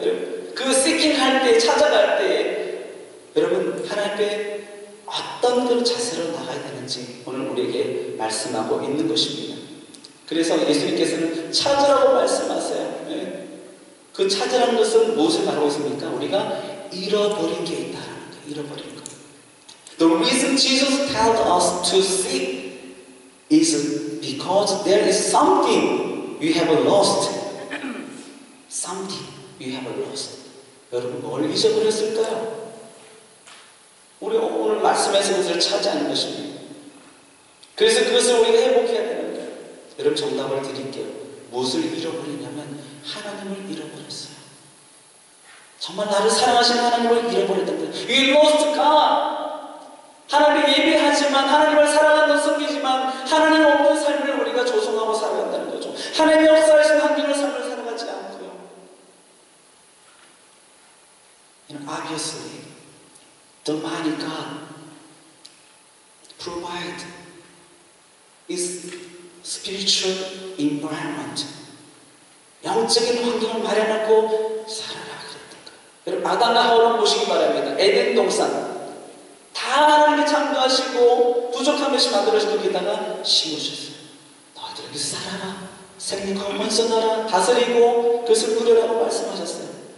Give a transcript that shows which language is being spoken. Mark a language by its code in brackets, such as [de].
[ko] 여러분, 그 seeking 할 때, 찾아갈 때 여러분 하나님께 어떤 그런 자세로 나가야 되는지 오늘 우리에게 말씀하고 있는 것입니다. 그래서 예수님께서는 찾으라고 말씀하세요. 그 찾으라는 것은 무엇을 말하고 있습니까? 우리가 잃어버린 게 있다라는 거예요. 잃어버린 거. [en] The reason Jesus tells us to seek is because there is something we have lost. Something we have lost. [ko] 여러분, 뭘 잊어버렸을까요? 우리 오늘 말씀에서 그것을 차지하는 것입니다. 그래서 그것을 우리가 회복해야 되는 거예요. 여러분, 정답을 드릴게요. 무엇을 잃어버리냐면 하나님을 잃어버렸어요. 정말 나를 사랑하시는 하나님을 잃어버렸던 거예요. [en] We lost God. [ko] 하나님 예배하지만, 하나님을 사랑한다고 섬기지만 하나님 없는 삶을 우리가 조성하고 살아간다는 거죠. 하나님의 역사하신 환경을 삶을 살아가지 않고요. [en] Obviously, the mighty God provide is spiritual environment. [ko] 영적인 환경을 마련하고 살아라 그랬던 거예요. 여러분, 아담과 하와를 보시기 바랍니다. 에덴 동산 다 하나님께 창조하시고 부족한 것이 만들어지고 거기다가 심으셨어요. 너희들 여기서 살아라. 생육하고 번성하라. 다스리고 그것을 누려라고 말씀하셨어요.